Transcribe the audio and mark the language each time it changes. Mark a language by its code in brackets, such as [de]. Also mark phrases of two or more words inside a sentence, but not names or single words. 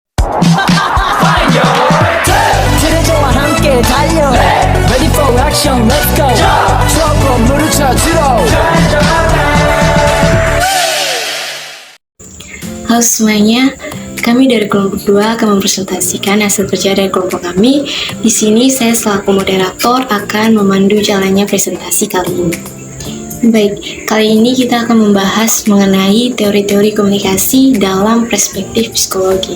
[ko] 트레저와 함께 달려 [en] Ready for action, let's go [ko] 트럭으로 물을 쳐주러 [id] Halo semuanya, kami dari kelompok 2 akan mempresentasikan hasil kerja dari kelompok kami. Di sini saya selaku moderator akan memandu jalannya presentasi kali ini. Baik, kali ini kita akan membahas mengenai teori-teori komunikasi dalam perspektif psikologi.